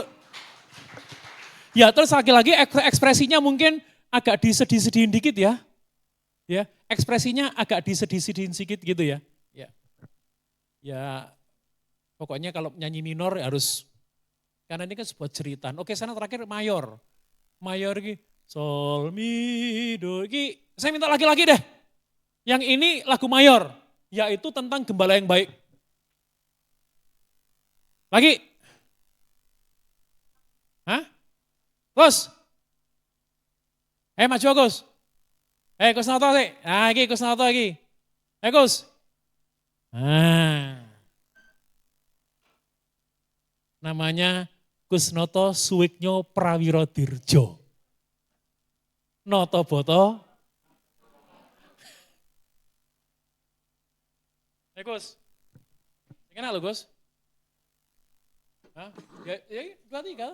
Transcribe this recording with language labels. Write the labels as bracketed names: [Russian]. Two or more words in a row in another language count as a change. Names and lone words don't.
[Indonesian] Ya, terus lagi-lagi ekspresinya mungkin agak disedih-sedihin dikit ya. Ya, ekspresinya agak disedih-sedihin sedikit gitu ya. Ya, pokoknya kalau nyanyi minor harus, karena ini kan sebuah cerita. Oke, sana terakhir mayor. Mayor ini, sol, mi, do. Ini saya minta lagi-lagi deh. Yang ini lagu mayor, yaitu tentang gembala yang baik. Lagi. Hah? Gus. Maju Gus. Gus Noto sih. Nah, ini Gus Noto lagi. Gus. Namanya Gus Noto Suwiknyo Prawiro Dirjo. Noto Boto. Gus. Kenal lo Gus? Hah? Ya, 2, 3.